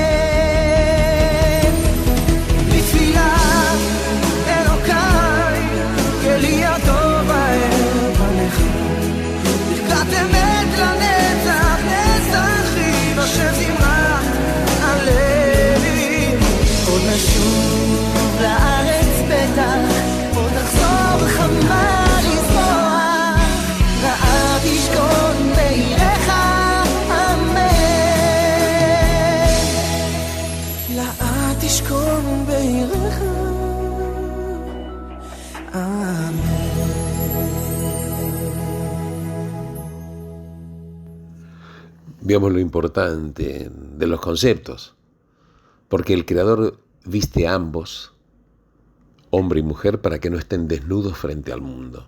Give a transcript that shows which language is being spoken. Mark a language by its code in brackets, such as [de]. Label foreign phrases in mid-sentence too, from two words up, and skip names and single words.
[he] בתפילה אלוקיי, כלי הטוב האר פניך, ברכת אמת לנצח נצחים, אשר זמרת הלוי, עוד נשוב לארץ בטח, עוד תחזור חמה לזרוע, לאט תשכון בעירך, אמן. לאט תשכון בעירך, אמן. [es] Veamos lo importante de los conceptos, porque el Creador viste a ambos, hombre y mujer, para que no estén desnudos frente al mundo.